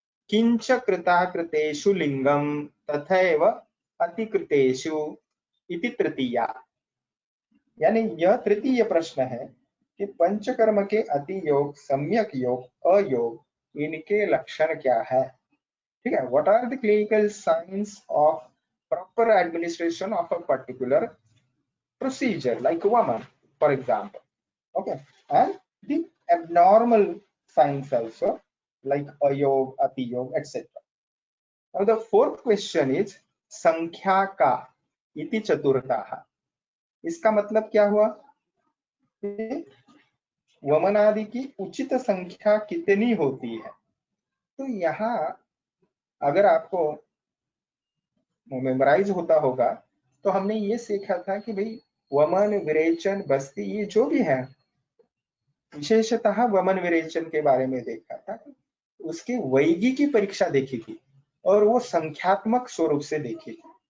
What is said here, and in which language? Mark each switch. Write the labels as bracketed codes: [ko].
[sa] किंच कृताकृतेषु लिंगम तथैव अतिकृतेषु इति [hi] तृतीया, यानी यह तृतीय प्रश्न है कि पंचकर्म के अति योग, सम्यक योग, अयोग, इनके लक्षण क्या है। ठीक है, [en] What are the clinical science of proper administration of a particular procedure, like woman, for example. Okay, and the abnormal signs also, like ayog, atiyog, etc. Now the fourth question is [sa] संख्या का इति चतुर्थः. [hi] इसका मतलब क्या हुआ? वमनादि की उचित संख्या कितनी होती है? तो यहाँ अगर आपको मेमोराइज होता होगा तो हमने ये सीखा था कि भाई वमन, विरेचन, बस्ती, ये जो भी है, विशेषतः वमन विरेचन के बारे में देखा था, उसकी वैगी की परीक्षा देखी थी और वो संख्यात्मक स्वरूप से देखी थी.